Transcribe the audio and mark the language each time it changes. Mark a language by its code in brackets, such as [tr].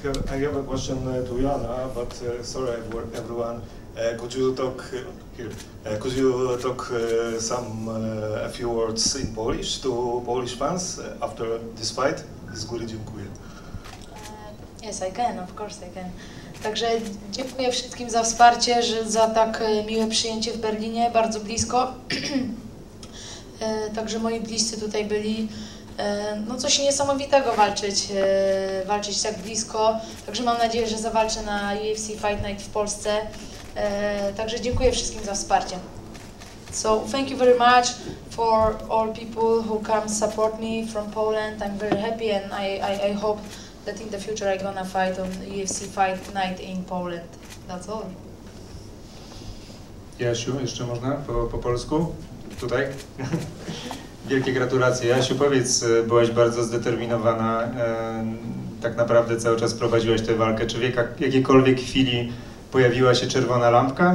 [en] I have a question to Jana, but sorry everyone. Could you talk here? Could you talk a few words in Polish to Polish fans after this fight? [pl] Z góry dziękuję. [en] Yes, I can, of course I can. [pl] Także dziękuję wszystkim za wsparcie, za tak miłe przyjęcie w Berlinie, bardzo blisko. Także moi bliscy tutaj byli. No coś niesamowitego walczyć tak blisko. Także mam nadzieję, że zawalczę na UFC Fight Night w Polsce. Także dziękuję wszystkim za wsparcie. [en] So thank you very much for all people who come support me from Poland. I'm very happy, and I hope that in the future I'm gonna fight on UFC Fight Night in Poland. That's all. [pl] Jasiu, jeszcze można po polsku? Tutaj? Wielkie gratulacje. Jasiu, powiedz, byłaś bardzo zdeterminowana, tak naprawdę cały czas prowadziłaś tę walkę. Czy w jakiejkolwiek chwili pojawiła się czerwona lampka?